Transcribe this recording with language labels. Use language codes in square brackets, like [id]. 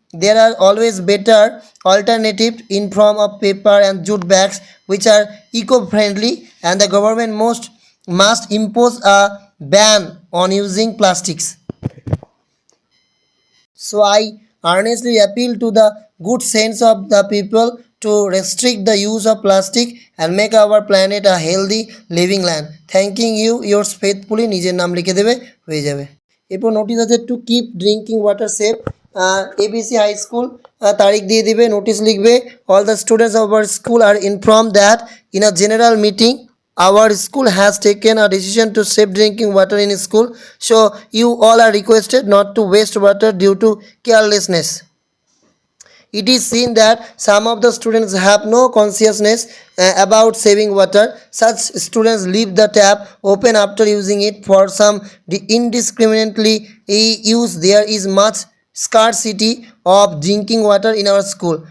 [en] There are always better alternatives in form of paper and jute bags which are eco-friendly, and the government must impose a ban on using plastics. So I earnestly appeal to the good sense of the people to restrict the use of plastic and make our planet a healthy living land. Thanking you, yours faithfully. [bn] নিজের নাম লিখে দেবে, হয়ে যাবে। এরপর notice আছে [en] to keep drinking water safe, ABC high school, [bn] তারিখ দিয়ে দিবে, নোটিস লিখবে [en] All the students of our school আর inform that in a general meeting our school has taken a decision to save drinking water in school, so you all are requested not to waste water due to carelessness. It is seen that some of the students have no consciousness about saving water. Such students leave the tap open after using it for some indiscriminately use. There is much scarcity of drinking water in our school.